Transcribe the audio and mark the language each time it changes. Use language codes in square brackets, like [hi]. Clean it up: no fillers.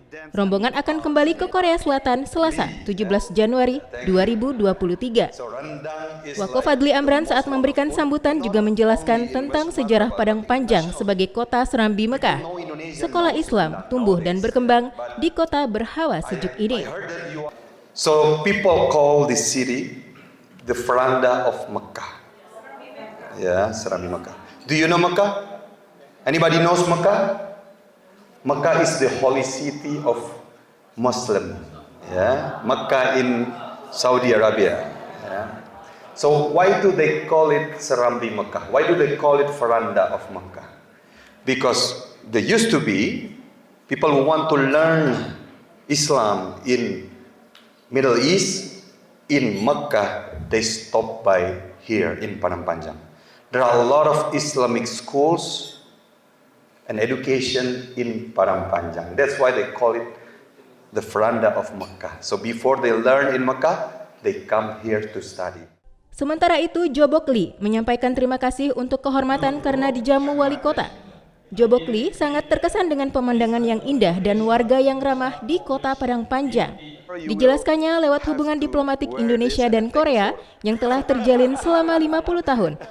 [id] Rombongan akan kembali ke Korea Selatan Selasa 17 Januari 2023. Wako Fadli Amran saat memberikan sambutan juga menjelaskan tentang sejarah Padang Panjang sebagai kota Serambi Mekah. Sekolah Islam tumbuh dan berkembang di kota berhawa sejuk ini. [en] So people call this city the veranda of Mecca. Ya, Serambi Mekah. Do you know Mecca? Anybody knows Mecca? Mecca is the holy city of Muslim. Ya, Mecca in Saudi Arabia. Ya. So why do they call it Serambi Mekah? Why do they call it veranda of Mecca? Because there used to be people who want to learn Islam in Middle East, in Mecca, they stop by here in Padang Panjang. There are a lot of Islamic schools and education in Padang Panjang. That's why they call it the veranda of Mecca. So before they learn in Mecca, they come here to study. [id] Sementara itu, Jo Bok Lee menyampaikan terima kasih untuk kehormatan karena dijamu wali kota. Jo Bok Lee sangat terkesan dengan pemandangan yang indah dan warga yang ramah di kota Padang Panjang. Dijelaskannya lewat hubungan diplomatik Indonesia dan Korea yang telah terjalin selama 50 tahun.